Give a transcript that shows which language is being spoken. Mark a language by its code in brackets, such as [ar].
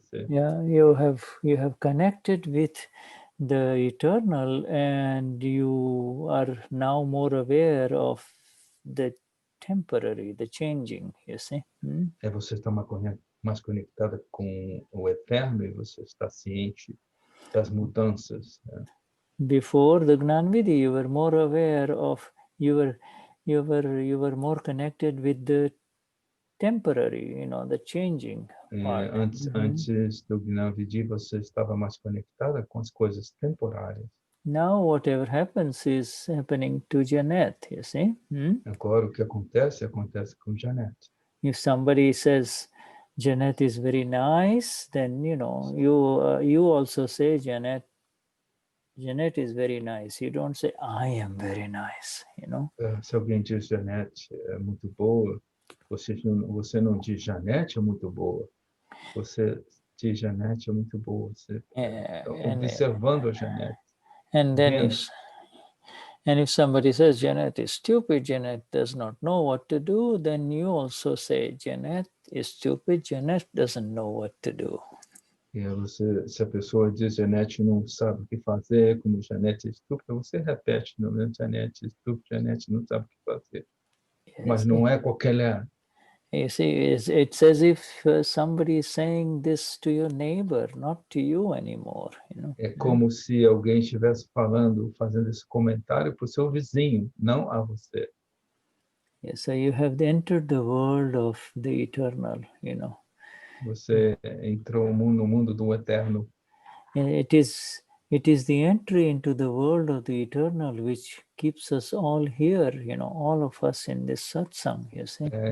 [en] Yeah, you have connected with the eternal, and you are now more aware of the temporary, the changing. You see. [pt] Você está mais conectada com o eterno e você está ciente das mudanças. [en] Before the Gnanvidhi, you were more aware of you were more connected with the temporary, the changing part. [pt] Antes do Gnanvidhi, você estava mais conectada com as coisas temporárias. [en] Now whatever happens is happening to Janet, you see. [pt] Agora o que acontece com Janet. [en] If somebody says Janet is very nice, then you also say Janet is very nice. You don't say I am very nice, [pt] Se alguém diz Janet é muito boa, você não diz Janet é muito boa. Você diz Janet é muito boa. Você está observando a Janet. [en] And then And if somebody says Janet is stupid, Janet does not know what to do, then you also say Janet is stupid, Janet doesn't know what to do. [pt] E aí você, se a pessoa diz Janete não sabe o que fazer, como Janete é estúpida, você repete, não é? Janete é estúpida, Janete não sabe o que fazer. Mas não é qualquer... [en] You see, it's as if somebody is saying this to your neighbor, not to you anymore. You know? [pt] É como se alguém estivesse falando, fazendo esse comentário para o seu vizinho, não a você. [en] Yeah, so you have entered the world of the eternal, you know. [pt] Você entrou no mundo do eterno. [en] It is the entry into the world of the eternal which keeps us all here, you know, all of us in this satsang, you see.